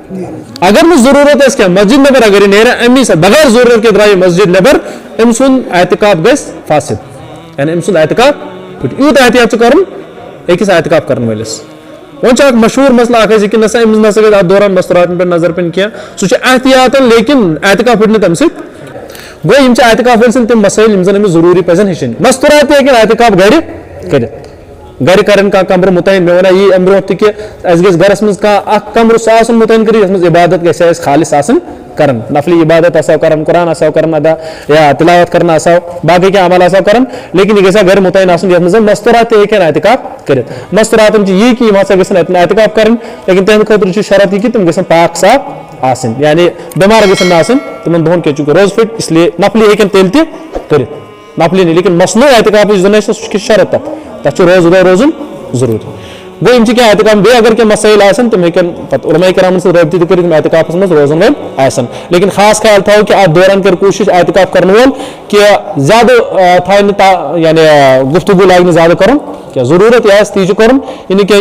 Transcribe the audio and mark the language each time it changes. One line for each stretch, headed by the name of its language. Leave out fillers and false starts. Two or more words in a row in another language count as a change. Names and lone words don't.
Kashmiri: اگر نہٕ ضروٗرت آسہِ کینٛہہ مسجد نٮ۪بر اگر یہِ نیرِ امی ساتہٕ بغیر ضروٗرت کے درٛایہِ مسجد نٮ۪بر أمۍ سُنٛد اعتکاف گژھِ فاسد یعنی أمۍ سُنٛد اعتکاف پھُٹہِ یوٗت احتیاط چھُ کرُن أکِس اعتکاف کرن وٲلِس وۄنۍ چھُ اکھ مشہوٗر مسلہٕ اکھ أسۍ کہِ نسا أمِس نسا گژھِ اتھ دوران مستوٗراتن پٮ۪ٹھ نظر پٮ۪نۍ کینٛہہ سُہ چھُ احتیاطن لیکن اعتکاف پھُٹہِ نہٕ تمہِ سۭتۍ گوٚو یِم چھِ اعتکاف وٲلۍ سٕنٛدۍ تِم مسٲیل یِم زن أمِس ضروٗری پزن ہیٚچھِنۍ مستوٗرات تہِ ہیٚکن اعتکاف گرِ کٔرِتھ گرِ کرن کانٛہہ کمرٕ مُتعین مےٚ وَناو یی امہِ برونٛٹھ تہِ کہِ اَسہِ گژھِ گرس منٛز کانٛہہ اکھ کمرٕ سُہ آسُن مُتعین کٔرِتھ یتھ منٛز عبادت گژھِ اَسہِ خالص آسٕنۍ کران نفلی عبادت آسو کران قرآن آسو کران ادا یا تلاوت کرنا آسو باقی کینٛہہ عمل آسو کران لیکن یہ گژھِ گرِ مُتعین آسُن یتھ منٛز مستوٗرات تہِ ہیٚکن اعتکاف کٔرِتھ مستوٗراتن چھِ یی کہِ یِم ہسا گژھن اتٮ۪ن اعتکاف کرٕنۍ لیکن تہنٛدِ خٲطرٕ چھُ شرط یہِ کہِ تِم گژھن پاک صاف آسٕنۍ یعنی بٮ۪مار گژھن نہٕ آسٕنۍ تِمن دۄہن کینٛہہ چوٗنٛکہِ روز پھٕٹۍ
Urdu: اس لیے
Kashmiri: نفلی ہیٚکن تیٚلہِ تہِ کٔرِتھ نفلی نہٕ لیکن مصنوٗع اعتکاف یُس زن آسہِ سُہ چھُ شرط تتھ چھُ روزٕ دۄہ روزُن ضروٗری گوٚو یِم چھِ کینٛہہ اعتکاف بیٚیہِ اگر کینٛہہ مسٲیل آسن تِم ہیٚکن پتہٕ علماء کرامن سۭتۍ رٲبطہٕ تہِ کٔرِتھ یِم اعتکافس منٛز روزن وٲلۍ آسن لیکن خاص خیال تھاوو کہِ اتھ دوران کر کوٗشش اعتکاف کرن وول کہِ زیادٕ تھایہِ نہٕ یعنی گفتگوٗ لاگہِ نہٕ زیادٕ کرُن کینٛہہ ضروٗرت یہِ آسہِ تی چھُ کرُن یہِ نہٕ کینٛہہ